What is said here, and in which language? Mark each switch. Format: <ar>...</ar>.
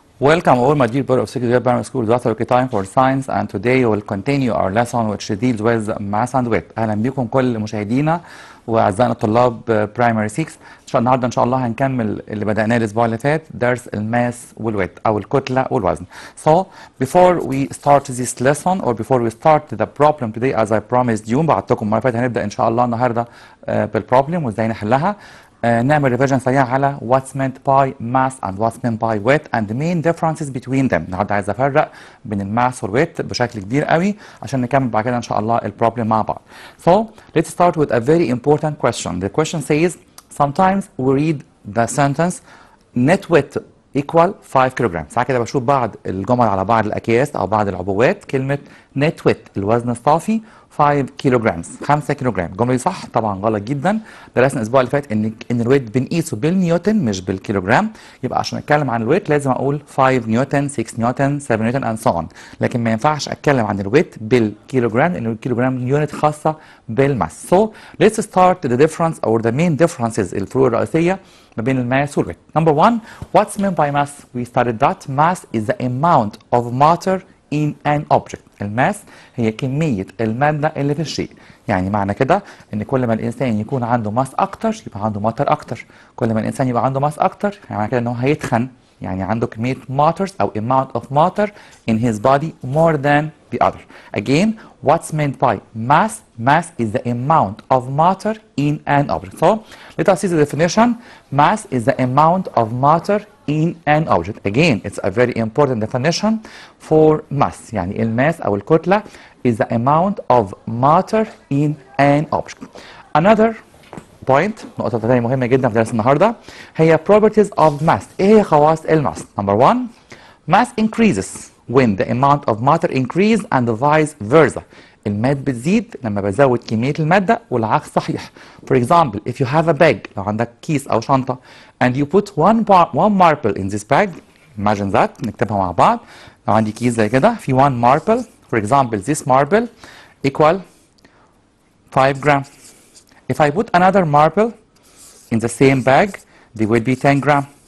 <en>Welcome all my dear brother of secondary primary school. That's okay time for science, and today we will continue our lesson which deals with math and wit.</en> <ar>اهلا بكم كل مشاهدينا واعزائنا الطلاب برايمري 6. النهارده ان شاء الله هنكمل اللي بدأناه الاسبوع اللي فات، درس الماس والويت او الكتله والوزن.</ar> <en>So before we start this lesson or before we start the problem today as I promised you،</en> <ar>بعتكم المره اللي فاتت هنبدا ان شاء الله النهارده بالبروبلم وازاي نحلها. نعمل ريفيجن سريع على</ar> <en>what's meant by mass and what's meant by wit and the main differences between them.</en> <ar>النهارده عايز افرق بين الماس والويت بشكل كبير قوي عشان نكمل بعد كده ان شاء الله البروبلم مع بعض.</ar> <en>So let's start with a very important question. The question says sometimes we read the sentence net weight equal 5 kilogram.</en> <ar>ساعات كده بشوف بعض الجمل على بعض الاكياس او بعض العبوات كلمه</ar> <en>net weight</en> <ar>الوزن الصافي 5 كيلوغرام 5 كيلوغرام. الجمله دي صح؟ طبعا غلط جدا. درسنا الاسبوع اللي فات ان الويت بنقيسه بالنيوتن مش بالكيلوغرام، يبقى عشان اتكلم عن الويت لازم اقول 5 نيوتن 6 نيوتن 7 نيوتن</ar> <en>and so on.</en> <ar>لكن ما ينفعش اتكلم عن الويت بالكيلوغرام لان الكيلوغرام يونت خاصه بالماس.</ar> <en>So let's start the difference or the main differences</en> <ar>الفروق الرئيسيه ما بين الماس والويت.</ar> <en>Number one, what's meant by mass? We studied that mass is the amount of matter in an object.</en> <ar>الماس هي كمية المادة اللي في الشيء. يعني معنى كده ان كل ما الانسان يكون عنده ماس اكتر يبقى عنده ماتر اكتر، كل ما الانسان يبقى عنده ماس اكتر يعني معنى كده ان هو هيتخن، يعني عنده كمية ماترز او</ar> <en>amount of matter in his body more than the other. Again, what's meant by mass? Mass is the amount of matter in an object. So let us see the definition. Mass is the amount of matter in an object. Again, it's a very important definition for mass.</en> <ar>يعني الماس أو الكتلة</ar> <en>is the amount of matter in an object. Another point،</en> <ar>نقطة ثانية مهمة جدا في درس النهاردة هي</ar> <en>properties of mass.</en> <ar>إيه هي خواص الماس؟</ar> <en>Number one, mass increases when the amount of matter increase and vice versa.</en> <ar>الماس بتزيد لما بزود كمية المادة والعكس صحيح.</ar> <en>For example, if you have a bag،</en> <ar>لو عندك كيس أو شنطة</ar> <en>and you put one marble in this bag، imagine that،</en> <ar>نكتبها مع بعض. لو عندي كيس زي كده في</ar> <en>one marble، for example this marble equal 5 grams. If I put another marble in the same bag they will be 10 grams.</en>